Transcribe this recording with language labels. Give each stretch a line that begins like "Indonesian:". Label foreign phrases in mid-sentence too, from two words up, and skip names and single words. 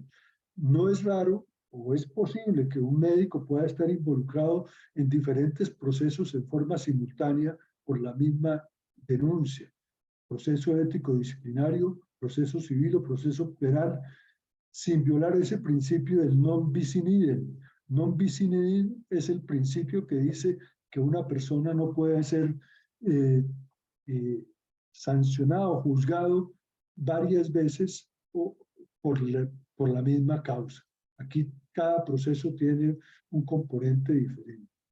Spanish: No es raro o es posible que un médico pueda estar involucrado en diferentes procesos en forma simultánea por la misma denuncia, proceso ético disciplinario, proceso civil o proceso penal, sin violar ese principio del
Latin: non bis in idem. Non bis in idem
Spanish: es el principio que dice que una persona no puede ser sancionado, juzgado varias veces por la misma causa. Aquí cada proceso tiene un componente diferente.